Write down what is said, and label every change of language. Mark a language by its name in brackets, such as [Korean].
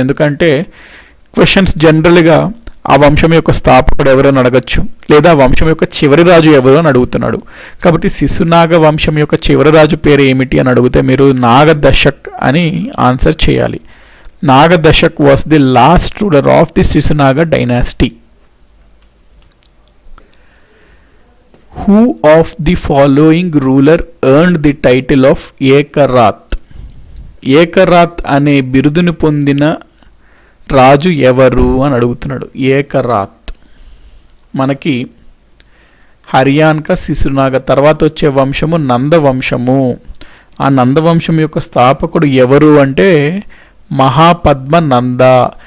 [Telugu] ఎందుకంటే క్వశ్చన్స్ జనరల్గా ఆ వంశం యొక్క స్థాపకుడు ఎవరని అడగచ్చు, లేదా వంశం యొక్క చివరి రాజు ఎవరు అని అడుగుతున్నాడు. కాబట్టి శిశునాగ వంశం యొక్క చివరి రాజు పేరు ఏమిటి అని అడిగితే మీరు నాగదశక్ అని ఆన్సర్ చేయాలి. [English] Nagadashak was the last ruler of the Shishunaga dynasty. Who of the following ruler earned the title of Ekarat? [Telugu] ఏకరాత్ అనే బిరుదుని పొందిన రాజు ఎవరు అని అడుగుతున్నాడు. ఏకరాత్ మనకి హర్యాన్క శిశునాగ తర్వాత వచ్చే వంశము నందవంశము. ఆ నందవంశం యొక్క స్థాపకుడు ఎవరు అంటే మహాపద్మనంద.